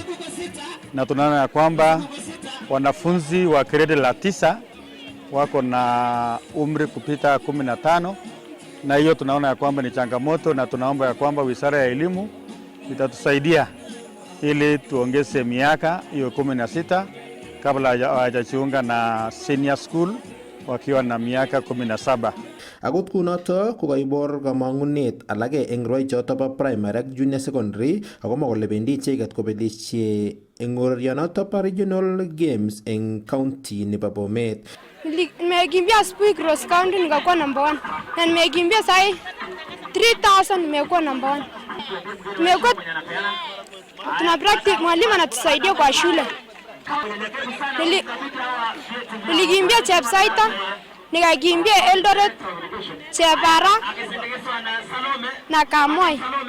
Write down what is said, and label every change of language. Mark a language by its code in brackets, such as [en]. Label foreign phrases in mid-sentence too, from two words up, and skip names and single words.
[sw] Na tunaona ya kwamba wanafunzi wa grade la 9 wako na umri kupita 15, na hiyo tunaona ya kwamba ni changamoto, na tunaomba ya kwamba Wizara ya Elimu itatusaidia ili tuongeze miaka hiyo 16 kabla hawajajiunga na senior school wakiwa na miaka 17. [kln] Akot kunoto kokaibor kamang'unet alake eng rwoichoto bo primary ak [en] junior secondary [kln] akomwa kole bendi icheket kobelishe eng urerionoto bo [en] regional games [kln] eng county nebo Bomet. [sw] Nimekimbia asubuhi [en] cross country [sw] nikakuwa number 1 na nimekimbia sai 3000 nimekuwa number 1. Tumekuwa tuna practice, mwalimu anatusaidia kwa shule. Nilikimbia Chepsaita, nikakimbia Eldoret, Chepara na Kamoi.